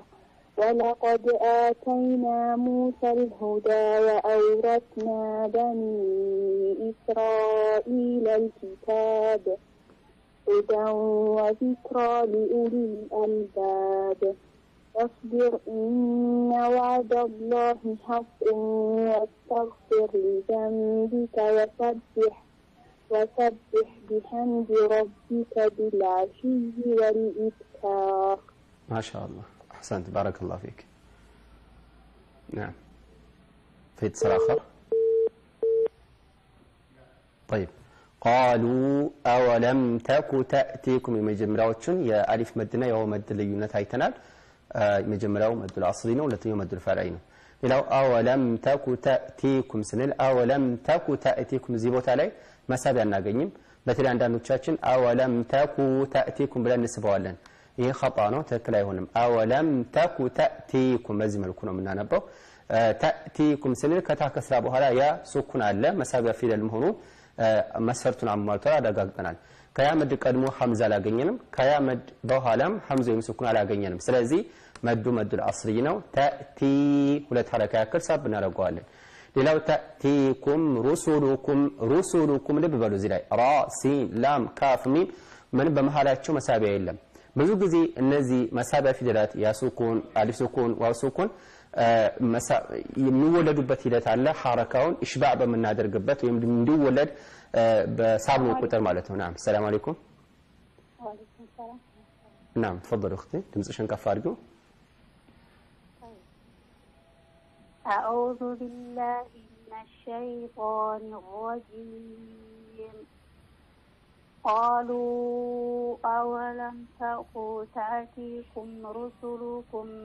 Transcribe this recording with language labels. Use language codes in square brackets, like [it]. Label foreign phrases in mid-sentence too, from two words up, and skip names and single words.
[ar] ولقد آتينا موسى الهدى وأورثنا بني إسرائيل الكتاب هدى وذكرى لأولي الألباب فاصبر إن وعد الله حق واستغفر لذنبك وسبح بحمد ربك بالعشي والإبكار. ما شاء الله أحسنت بارك الله فيك. نعم في اتصال آخر؟ طيب قالوا أولم تك تأتيكم [am] የመጀመሪያዎቹን የአሊፍ መድና የዋው መድ ልዩነት አይተናል። የመጀመሪያው መድ العصري ነው ሁለተኛው መድ الفرعي ነው። ሌላው [ar] أولم تك تأتيكم [am] ስንል [ar] أولم تك تأتيكم [am] እዚህ ቦታ ላይ መሳቢያ እናገኝም። በተለይ አንዳንዶቻችን [ar] أولم تك تأتيكم [am] ብለን እንስበዋለን። ይሄ خطأ ነው ትክክል አይሆንም። [ar] أولم تك تأتيكم [am] በዚህ መልኩ ነው የምናነበው። تأتيكم ስንል ከታ ከስራ በኋላ ያ ሱኩን አለ መሳቢያ ፊደል መሆኑ መስፈርቱን አሟልቷል አረጋግጠናል። ከያ መድ ቀድሞ ሐምዛ አላገኘንም ከያ መድ በኋላም ሐምዛ ወይም ሱኩን አላገኘንም። ስለዚህ መዱ [ar] مد الأصلي [am] ነው። ተእቲ ሁለት ሐረካ ያክል ሳብ እናደርገዋለን። ሌላው [ar] تأتيكم رسلكم [am] ልብ በሉ እዚህ ላይ ራ ሲን ላም ካፍ ሚም ምን በመሃላቸው መሳቢያ የለም። ብዙ ጊዜ እነዚህ መሳቢያ ፊደላት ያ ሱኩን አሊፍ ሱኩን ዋው ሱኩን የሚወለዱበት ሂደት አለ። ሐረካውን ኢሽባዕ በመናደርግበት ወይም እንዲወለድ በሳብኑ ቁጥር ማለት ነው። [ar] نعم السلام عليكم. وعليكم السلام. نعم تفضل اختي [am] ድምጽሽን ከፍ አድርጊው. [ar] أعوذ بالله من الشيطان الرجيم قالوا أولم تأتيكم رسلكم